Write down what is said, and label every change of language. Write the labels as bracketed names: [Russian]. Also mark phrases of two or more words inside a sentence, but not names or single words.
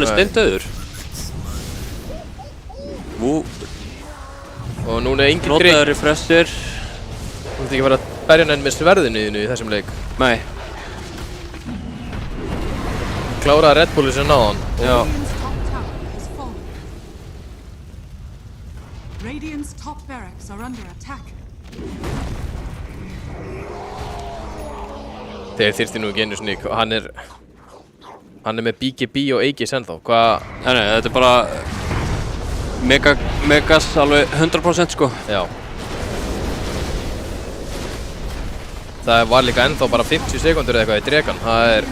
[Icelandic] Nei. steindauður. Wu Og núna er engin notaði trygg. refresher. Þú ert ekki að fara að berja hann með sverðinu þínu í þessum leik. Nei. Kláraði Red Bulli sem náðan. Já. [English] Radiant's top tower has fallen. Radiant's top barracks are under attack. [Icelandic] Þeir þyrfti nú ekki einu sinni, hann er með BGB og Aegis ennþá, hvað? Nei, þetta er bara Megas alveg 100% sko. Já. Það var líka ennþá bara 50 sekundur eða eitthvað í dregan, það er...